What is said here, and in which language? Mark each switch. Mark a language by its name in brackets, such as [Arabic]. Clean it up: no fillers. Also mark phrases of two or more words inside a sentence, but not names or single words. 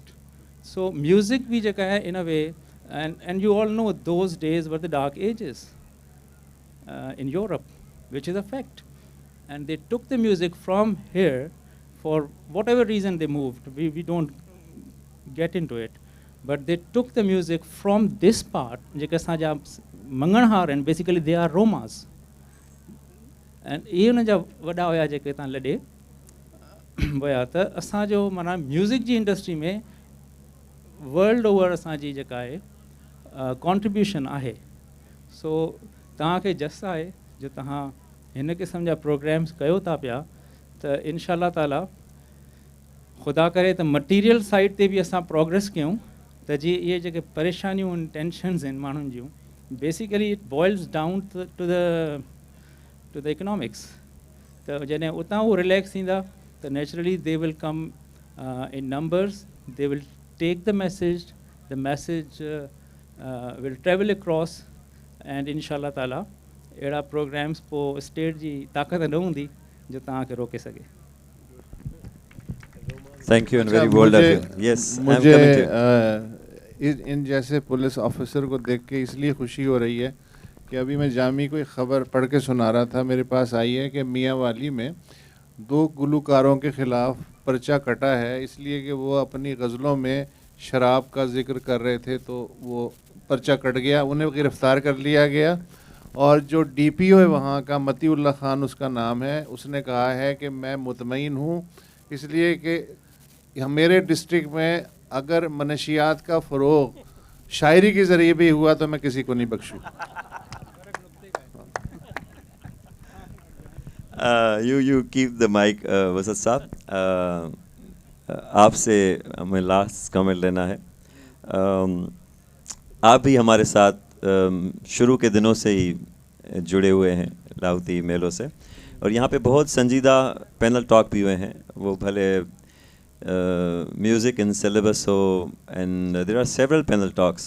[English] So music [Sindhi] भी जका है [English] in a way, and you all know those days were the dark ages in Europe, which is a fact. And they took the music from here for whatever reason they moved. We don't get into it. but they took the music from this part [Sindhi] जेके असांजा मंगणहार आहिनि [English] basically they are Romas [Sindhi] and इहे उन जा वॾा हुया जेके तव्हां लॾे विया त असांजो माना म्यूज़िक जी इंडस्ट्री में [English] world over [Sindhi] असांजी जेका आहे कॉन्ट्रीब्यूशन आहे सो तव्हांखे जस आहे जो तव्हां हिन क़िस्म जा प्रोग्राम्स कयो था पिया त [Arabic] إن شاء الله تعالى [Sindhi] ख़ुदा करे त [English] material side [Sindhi] ते बि असां प्रोग्रेस कयूं त जीअं इहे जेके परेशानियूं आहिनि टेंशन्स आहिनि माण्हुनि जूं [English] basically it boils down to the economics [Sindhi] त जॾहिं उतां उहो रिलैक्स थींदा त [English] naturally they will come in numbers they will take the message will travel across and [Arabic] إن شاء الله تعالى [Sindhi] अहिड़ा प्रोग्राम्स पोइ स्टेट जी ताक़त न हूंदी जो तव्हांखे रोके सघे [English] Thank you and very bold of you. Yes, [Urdu] مجھے ان جیسے پولیس آفیسر کو دیکھ کے اس لیے خوشی ہو رہی ہے کہ ابھی میں جامی کو ایک خبر پڑھ کے سنا رہا تھا، میرے پاس آئی ہے کہ میاں والی میں 2 گلکاروں کے خلاف پرچہ کٹا ہے اس لیے کہ وہ اپنی غزلوں میں شراب کا ذکر کر رہے تھے تو وہ پرچہ کٹ گیا، انہیں گرفتار کر لیا گیا. اور جو DPO ہے وہاں کا متیع اللہ خان اس کا نام ہے، اس نے کہا ہے کہ میں مطمئن ہوں اس لیے کہ میرے ڈسٹرکٹ میں اگر منشیات کا فروغ شاعری کے ذریعے بھی ہوا تو میں کسی کو نہیں بخشوں. [English] You keep the mic, [Urdu] वसत साहब। آپ سے ہمیں [English] last comment [Urdu] لینا ہے. آپ بھی ہمارے ساتھ شروع کے دنوں سے ہی جڑے ہوئے ہیں لاہوتی میلوں سے اور یہاں پے بہت سنجیدہ [English] panel talk [Urdu] بھی ہوئے ہیں، وہ بھلے [English] music in syllabus [Urdu] ہو [English] and there are several panel talks.